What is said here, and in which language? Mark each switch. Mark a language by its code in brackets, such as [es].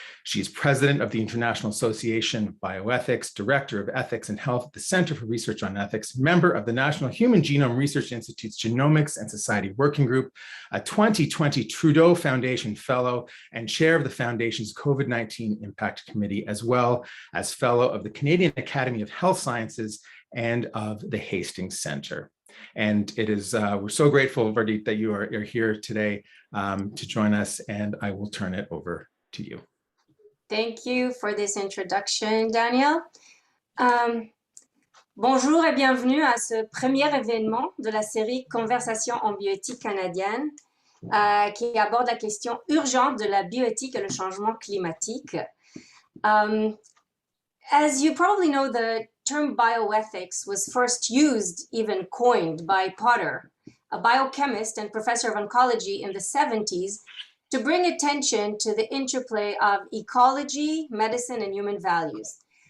[en] She is president of the International Association of Bioethics, director of ethics and health at the Center for Research on Ethics, member of the National Human Genome Research Institute's Genomics and Society Working Group, a 2020 Trudeau Foundation Fellow, and chair of the Foundation's COVID-19 Impact Committee, as well as fellow of the Canadian Academy of Health Sciences and of the Hastings Center. And it is, we're so grateful, Vardit, that you are here today to join us, and I will turn it over to you. Thank you for this introduction, Daniel. [fr] Bonjour et bienvenue à ce premier événement de la série Conversations en bioéthique canadienne, qui aborde la question urgente de la bioéthique et le changement climatique. [en] As you probably know, the term bioethics was first used, even coined, by Potter, a biochemist and professor of oncology in the 70s, to bring attention to the interplay of ecology, medicine, and human values.